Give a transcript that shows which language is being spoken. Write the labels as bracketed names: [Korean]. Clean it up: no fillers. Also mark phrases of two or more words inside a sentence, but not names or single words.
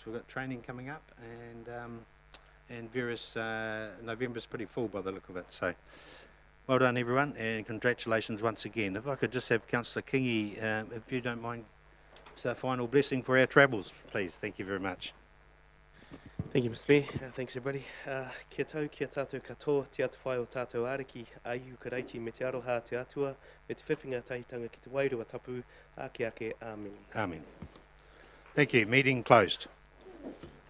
[English] We've got training coming up, and various November's pretty full by the look of it. So well done, everyone, and congratulations once again. If I could just have Councillor Kingi, if you don't mind, a final blessing for our travels, please. Thank you very much. Thank you, Mr. Mayor. Thanks, everybody. [Māori] Kia tau, kia tātou katoa, te atu whai o tātou ariki, aihu karaiti me te aroha te atua, me te whiwhinga tahitanga ki te wairua tapu, ake ake, amen. [English] Amen. Thank you. Meeting closed.